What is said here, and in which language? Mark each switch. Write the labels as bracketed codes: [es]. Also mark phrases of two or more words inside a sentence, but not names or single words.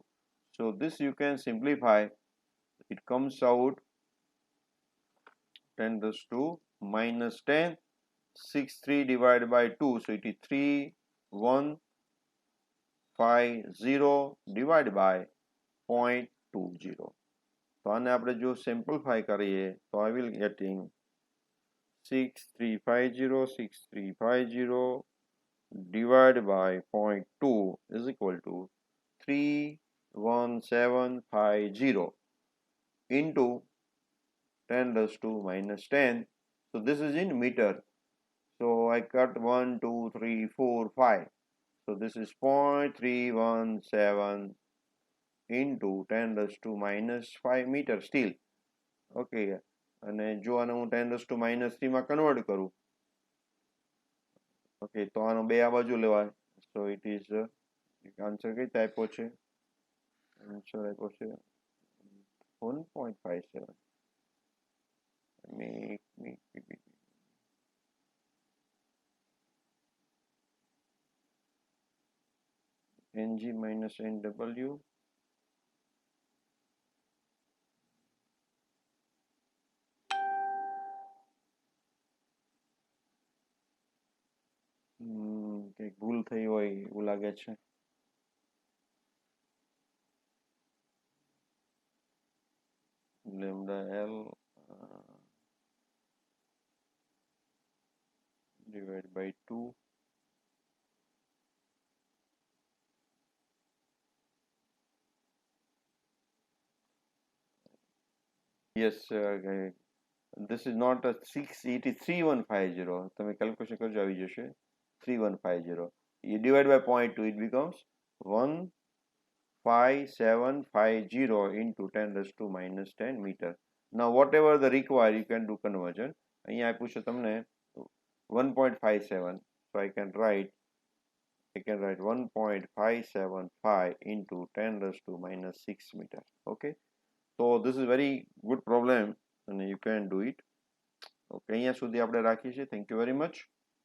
[en] So this you can simplify, it comes out 10 raised to minus 10, 63 divided by 2, so it is 3150 divided by 0.20. [gu] તો આને આપણે જો સિમ્પ્લિફાય કરીએ તો [en] I will getting 6350 divided by 0.2 is equal to 31750 into 10 raised to minus 10. So this is in meter. So I cut 1, 2, 3, 4, 5. So this is 0.317 into 10 raised to minus 5 meter still. [gu] Okay. અને જો આને હું [en] 10 raised to minus 3 [gu] માં કન્વર્ટ કરું, ઓકે, તો આનો બે આ બાજુ લેવાય. [en] so it is answer [gu] કઈ આપ્યો છે? આન્સર આપ્યો છે 1.57. [en] Ng minus Nw [gu] કંઈક ભૂલ થઈ હોય એવું લાગે છે. [en] lambda L divided by 2. Yes, this is not a 6, it is 3150. [gu] તમે કેલ્ક્યુલેશન કરજો, આવી જશે 3150. [en] You divide by 0.2, it becomes 15750 into 10 raised to minus 10 meter. Now whatever the require, you can do conversion. [gu] અહીંયા આપ્યું છે તમને 1.57. [en] So I can write 1.575 into 10 raised to minus 6 meter. Okay. So this is very good problem and you can do it. [gu] Okay, અહીંયા સુધી આપણે રાખીએ છીએ. [en] Thank you very much.